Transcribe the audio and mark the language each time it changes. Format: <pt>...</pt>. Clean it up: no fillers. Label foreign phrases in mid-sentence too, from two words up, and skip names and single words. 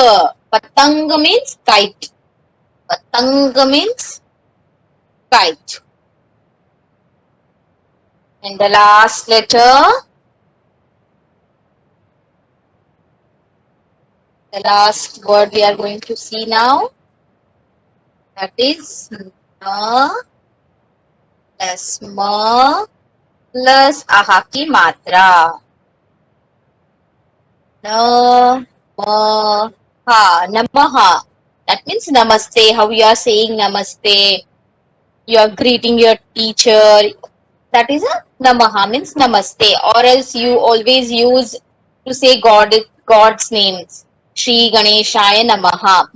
<en>Patang means kite. Patang means kite. And the last letter, the last word we are going to see now, that is na plus ma plus</en> <hi>आ की मात्रा. Na ma ha, namaha.</hi> <en>That means namaste. How you are saying namaste? You are greeting your teacher. That is a namaha, means namaste. Or else you always use to say God's names.</en> <sa>श्री गणेशाय नमः.</sa>